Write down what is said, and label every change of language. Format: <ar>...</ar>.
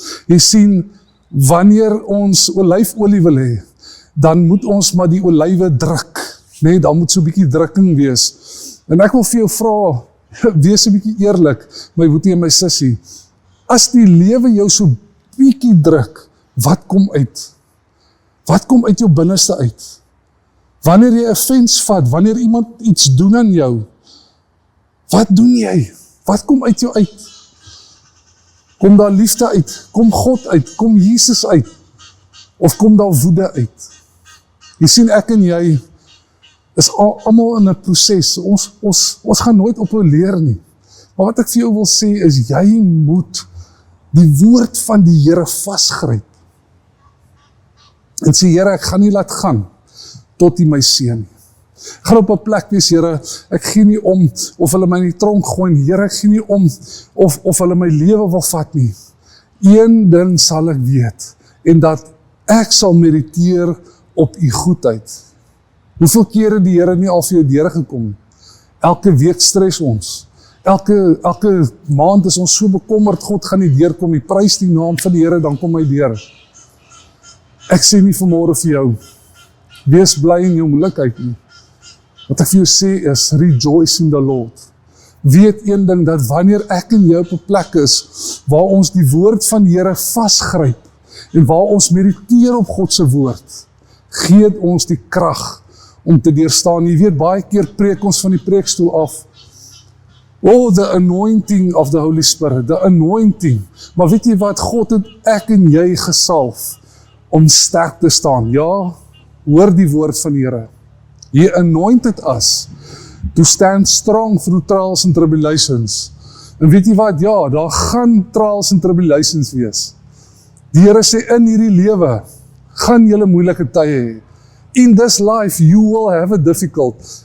<af>Jy sien, wanneer ons olyfolie wil hê, dan moet ons maar die olywe druk. Nee, dan moet so 'n bietjie drukking wees. En ek wil vir jou vra, wees 'n bietjie eerlik, my boetie en my sussie, as die lewe jou so bietjie druk, wat kom uit? Wat kom uit jou binneste uit? Wanneer jy 'n offense vat, wanneer iemand iets doen aan jou, wat doen jy? Wat kom uit jou uit? Kom daar liefde uit? Kom God uit? Kom Jesus uit? Of kom daar woede uit? Jy sien, ek en jy is almal in 'n proses. Ons gaan nooit ophou leer nie. Maar wat ek vir jou wil sê is, jy moet die woord van die Here vasgryp. en sê, Here, ek gaan nie laat gaan, tot U my seën nie. Ek gaan op 'n plek wees, Here, ek gee nie om, of hulle my in die tronk gooi, Here, ek gee nie om, of hulle my lewe wil vat nie. Een ding sal ek weet, en dat ek sal mediteer op U goedheid. Hoeveel kere die Here nie al vir jou deurgekom? Elke week stres ons. Elke maand is ons so bekommerd, God gaan nie deurkom nie. Prys die naam van die Here, dan kom hy deur. Ek sê nie vanmôre vir jou, wees bly in jou moeilikheid nie. Wat ek vir jou sê is,</af> <en>rejoice in the Lord.</en> <af>Weet een ding, dat wanneer ek en jy op 'n plek is, waar ons die woord van die Here vasgryp, en waar ons mediteer op God se woord, gee ons die krag om te deurstaan. Jy weet, baie keer preek ons van die preekstoel af,</af> <en>oh, the anointing of the Holy Spirit, the anointing.</en> <af>Maar weet jy wat, God het ek en jy gesalf, om sterk te staan. Ja, hoor die woord van die Here.</af> <en>He anointed us to stand strong through trials and tribulations.</en> <af>En weet jy wat, ja, daar gaan</af> <en>trials and tribulations</en> <af>wees. Die Here sê, in hierdie lewe, gaan julle moeilike tye hê.</af> <en>In this life, you will have it difficult.</en>